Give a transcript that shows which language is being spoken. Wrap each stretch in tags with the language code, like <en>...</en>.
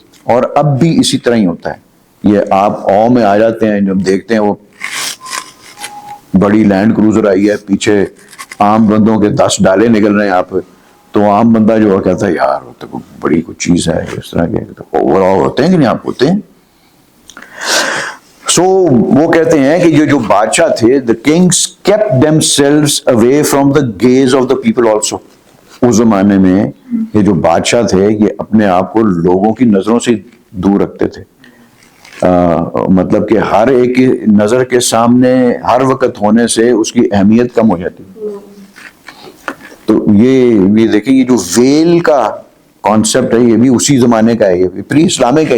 <ur>اور اب بھی اسی طرح ہی ہوتا ہے, یہ آپ آ میں آ جاتے ہیں جب دیکھتے ہیں وہ بڑی لینڈ کروزر آئی ہے, پیچھے عام بندوں کے 10 ڈالے نکل رہے ہیں آپ, تو عام بندہ جو کہتا ہے یار تو بڑی کچھ چیز ہے, اس طرح کے اوور آل ہوتے ہیں کہ نہیں آپ ہوتے ہیں. سو وہ کہتے ہیں کہ یہ جو بادشاہ تھے,</ur> <en>the kings kept themselves away from the gaze of the people also.</en> <ur>اس زمانے میں یہ جو بادشاہ تھے یہ اپنے آپ کو لوگوں کی نظروں سے دور رکھتے تھے. مطلب کہ ہر ایک کی نظر کے سامنے ہر وقت ہونے سے اس کی اہمیت کم ہو جاتی. تو یہ دیکھیں, یہ جو ویل کا کانسیپٹ ہے یہ بھی اسی زمانے کا ہے, یہ پری اسلامک ہے.</ur>